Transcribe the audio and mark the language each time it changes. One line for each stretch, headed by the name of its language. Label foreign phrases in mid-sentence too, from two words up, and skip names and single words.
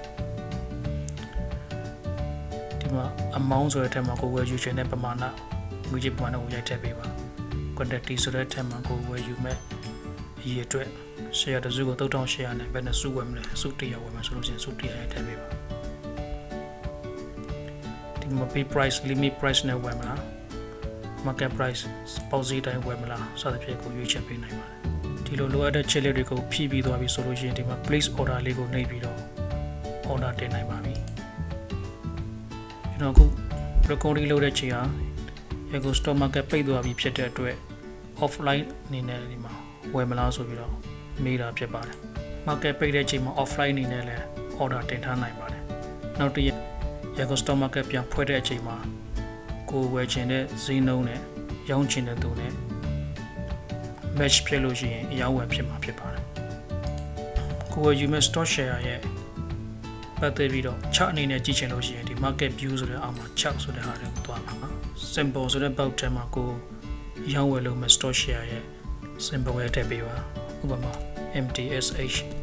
Burmese: ဒီမှာ amount ဆိုတဲ့အထက်မှာကိုဝယ်ယူချင်တဲ့ပမာဏငွေကြေးပမာဏကိုရိုက်ထည့်ပေးပါ quantity ဆိုတဲ့အထက်မှာကိုဝယ်ယူမဲ့အရေးအတွက် share တစ်စုကို3800နဲ့ဘယ်နှစုဝယ်မလဲစု100ဝယ်မယ်ဆိုလို့ရှိရင်စု100ရိုက်ထည့်ပေးပါ ဒီမှာ
English: bid price limit price
Burmese: နဲ့ဝယ်မလား
English: market price
Burmese: ပေါက်ဈေးတိုင်းဝယ်မလားစသဖြင့်ကိုရွေးချယ်ပေးနိုင်ပါတယ်ဒီလိုလိုအပ်တဲ့ချက်လက်တွေကိုဖြည့်ပြီးသွားပြီဆိုလို့ရှိရင်ဒီမှာ
English: place order
Burmese: လေးကိုနှိပ်ပြီးတော့ order တင်နိုင်ပါပြီ ကျွန်တော်အခု recording လုပ်တဲ့ချိန်ဟာ Yangon stock market ပိတ်သွားပြီဖြစ်တဲ့အတွက် offline အနေနဲ့ဒီမှာဝယ်မလားဆိုပြီးတော့မေးတာဖြစ်ပါတယ် market ပိတ် တဲ့ချိန်မှာ offline အနေနဲ့လည်း order တင်ထားနိုင်ပါတယ်နောက်တစ်ရက် Yangon stock market ပြန်ဖွင့်တဲ့အချိန်မှာကိုဝယ်ချင်တဲ့ဈေးနှုန်းနဲ့ရောင်းချင်တဲ့သူနဲ့ match ဖြစ်လို့ရှိရင်အရောင်းဝယ်ဖြစ်မှာဖြစ်ပါတယ်ကိုဝယ်ယူမဲ့
English: stock share
Burmese: ရဲ့ပတ်သက်ပြီးတော့ chart အနေနဲ့ကြည့်ချင်လို့ရှိရင်ဒီ
English: market view
Burmese: ဆိုတဲ့အောက်မှာ chart ဆိုတဲ့ဟာတွေကိုတွားပါ symbol ဆိုတဲ့ box ထဲမှာကိုရောင်းဝယ်လို့မဲ့
English: stock share
Burmese: ရဲ့ symbol ရိုက်ထည့်ပေးပါဥပမာ MTSH